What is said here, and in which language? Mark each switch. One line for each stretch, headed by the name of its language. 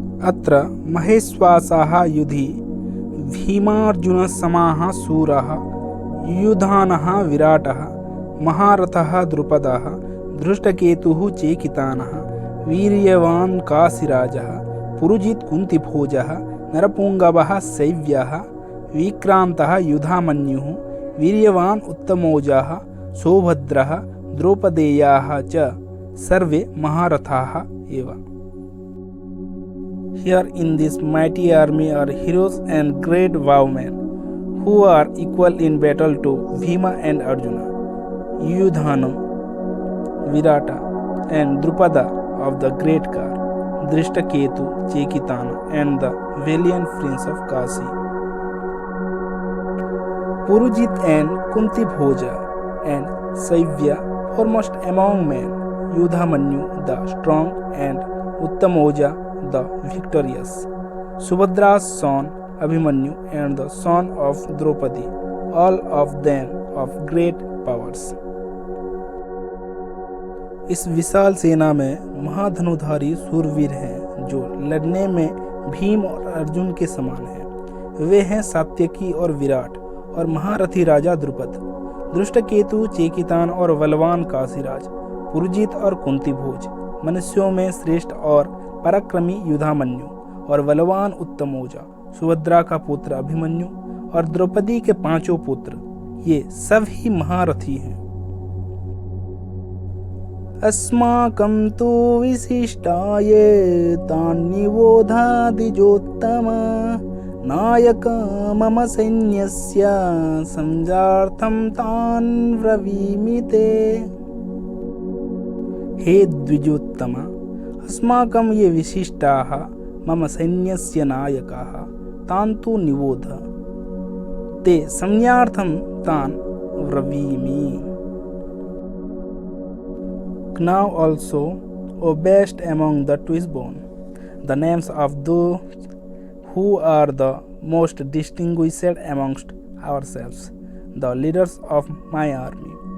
Sanskrit: अत्र महेश्वासाः युधि भीमार्जुनसमाः शूराः युयुधानः विराटः महारथः द्रुपदः धृष्टकेतुः चेकितानः वीर्यवान् काशीराजः पुरुजित् कुन्तिभोजः नरपुङ्गवः शैव्यः विक्रान्तः युधामन्युः वीर्यवान् उत्तमौजाः सौभद्रः द्रौपदेयाः च सर्वे महारथाः एव।
English: Here in this mighty army are heroes and great vowmen who are equal in battle to Bhima and Arjuna, Yudhana, Virata and Drupada of the great car, Drishtaketu, Chekitana and the valiant prince of Kashi, Purujit and Kuntibhoja and Saivya foremost among men, Yudhamanyu the strong and Uttamoja the victorious, Subhadra's son Abhimanyu and the son of Draupadi, all of them of great powers।
Hindi: इस विशाल सेना में महाधनुधारी सूरवीर हैं जो लड़ने में भीम और अर्जुन के समान हैं। वे हैं सात्यकी और विराट और महारथी राजा द्रुपद, दृष्टकेतु, चेकितान और बलवान काशीराज, पुरुजित और कुंती भोज, मनुष्यों में श्रेष्ठ और पराक्रमी युधामन्यु और बलवान उत्तमौजा, सुभद्रा का पुत्र अभिमन्यु और द्रौपदी के 5 पुत्र, ये सभी महारथी हैं।
Sanskrit: अस्माकं तु विशिष्टाये तान्निबोधादिजोत्तम नायक मम सैन्यस्य संजार्थं तान् ब्रवीमि ते। हे द्विजोत्तम, अस्माकं ये विशिष्टाः मम सैन्यस्य नायकाः तान् तु निबोध ते संज्ञार्थं तान् ब्रवीमि।
English: Now also, O best among the twins-born, the names of those who are the most distinguished amongst ourselves, the leaders of my army.